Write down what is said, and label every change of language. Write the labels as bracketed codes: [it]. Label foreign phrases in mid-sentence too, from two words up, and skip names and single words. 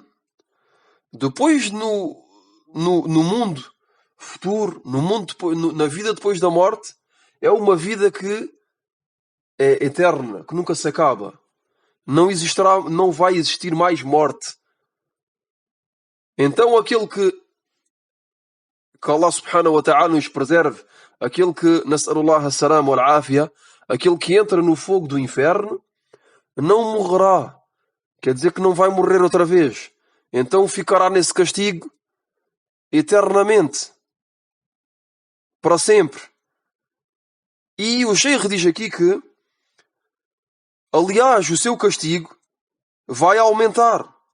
[pt] Depois no mundo futuro, no mundo na vida depois da morte, é uma vida que é eterna, que nunca se acaba. Não existirá, não vai existir mais morte. Então aquele que Allah [ar] سبحانه وتعالى [pt] nos preserve, aquele que, [ar] نسأل الله السلام والعافية, [pt] aquele que entra no fogo do inferno, não morrerá. Quer dizer que não vai morrer outra vez. Então ficará nesse castigo eternamente. Para sempre. E o Sheikh diz aqui que, aliás, o seu castigo vai aumentar.